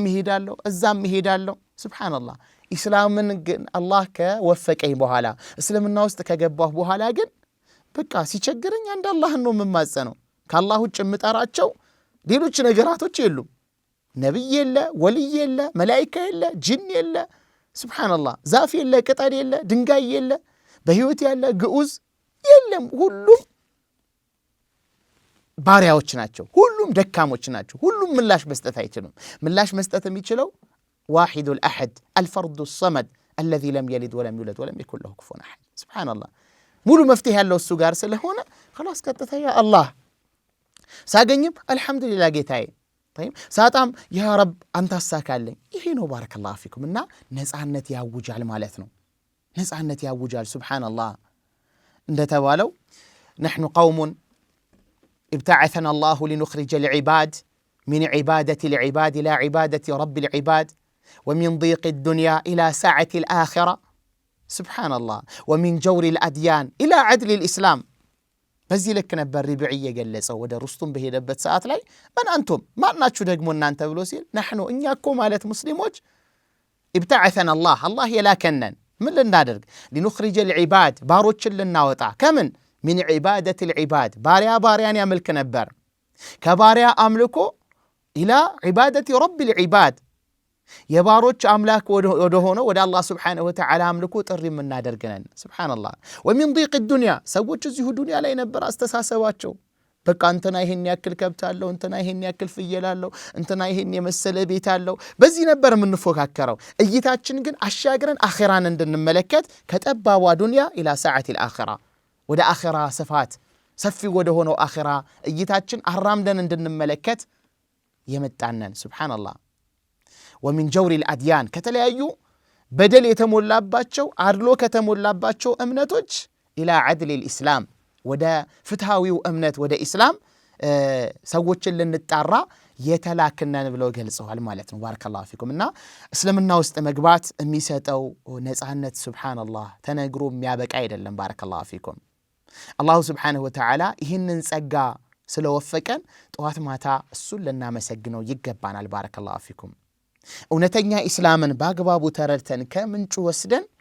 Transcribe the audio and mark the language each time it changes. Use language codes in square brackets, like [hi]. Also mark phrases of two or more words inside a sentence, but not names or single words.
[am] እሄዳለሁ፣ እዛም እሄዳለሁ። ሱብሃንአላህ። ኢስላምን ግን አላህ ከወፈቀኝ በኋላ እስልምና ውስጥ ከገባሁ በኋላ ግን በቃ ሲቸግረኝ አንድ አላህን ነው የምማጸነው። ከአላህ ውጭ የምጠራቸው ሌሎች ነገራቶች የሉም። ነብይ የለ፣ ወልይ የለ፣ መላኢካ የለ፣ ጅን የለ፣ ሱብሃንአላህ። ዛፍ የለ፣ ቅጠል የለ፣ ድንጋይ የለ፣ በህይወት ያለ ግዑዝ የለም። ሁሉም ባሪያዎች ናቸው። ሁሉም ደካሞች ናቸው። ሁሉም ምላሽ መስጠት አይችሉም። ምላሽ መስጠት የሚችለው [ar] الواحد الأحد الفرد الصمد الذي لم يلد ولم يولد ولم يكن له كفوا احد سبحان الله። [am] ሙሉ መፍትሄ ያለው እሱ ጋር ስለሆነ خلاص ቀጥታ ያ አላህ ሳገኝም አልহামዱሊላህ ጌታዬ፣ طيب ሳጣም [ar] يا رب [am] አንተ አሳካልኝ። ይሄ ነው [ar] بارك الله فيكم። [am] እና ነፃነት ያውጃል ማለት ነው። ነፃነት ያውጃል። ሱብሃንአላህ። እንደተባለው [ar] نحن قوم ابتعثنا الله لنخرج العباد من عبادة العباد إلى عبادة رب العباد ومن ضيق الدنيا إلى سعة الآخرة سبحان الله ومن جور الأديان إلى عدل الإسلام. [am] በዚህ ልክ ነበር ሪብዒ የገለጸው ወደ ሩስቱም በሄደበት ሰዓት ላይ ማን አንቱም ማናችሁ ደግሞ እናንተ ብሎ ሲል نحن እኛ እኮ ማለት ሙስሊሞች [ar] ابتعثنا الله [am] የላከነን ምን ልናደርግ [ar] لنخرج العباد [am] ባሮችን ልናወጣ ከምን [ar] من عبادة العباد [am] ባሪያን ያመልክ ነበር ከባሪያ አምልኮ إلى [ar] عبادة رب العباد [am] የባሮች አምላክ ወደ ሆነው ወደ አላህ [ar] سبحانه وتعالى [am] አምልኮ ጥሪ የምናደርገን ሱብሃንአላህ። [ar] ومن ضيق الدنيا [am] ሰዎች እዚሁ ዱንያ ላይ ነበር አስተሳሰባቸው። በቃ እንትና ይሄን ያክል ከብት አለው፣ እንትና ይሄን ያክል ፍየል አለው፣ እንትና ይሄን የመሰለ ቤት አለው። በዚህ ነበር የምንፎካከረው። እይታችን ግን አሻግረን አኺራን እንድንመለከት ከጠባቧ ዱንያ [ar] إلى ساعة الآخرة [am] ወደ አኺራ ስፋት ሰፊ ወደ ሆነው አኺራ እይታችን አራምደን እንድንመለከት የመጣነን ሱብሃንአላህ። [ar] ومن جور الأديان [am] ከተለያዩ በደል የተሞላባቸው አድሎ ከተሞላባቸው እምነቶች [ar] إلى عدل الإسلام [am] ወደ ፍትሃዊው እምነት ወደ ኢስላም ሰዎችን ልንጣራ የተላክነን ብለው ገልጸዋል ማለት ነው። [ar] بارك الله فيكم። [am] እና እስልምና ውስጥ መግባት የሚሰጠው ነፃነት ሱብሃንአላህ ተነግሮ የሚያበቃ አይደለም። [ar] بارك الله فيكم። [am] አላሁ [ar] سبحانه وتعالى [am] ይህንን ጸጋ ስለወፈቀን ጠዋት ማታ እሱን ልናመሰግነው ይገባናል። [ar] بارك الله فيكم። [am] እውነተኛ ኢስላምን በአግባቡ ተረድተን ከምንጩ ወስደን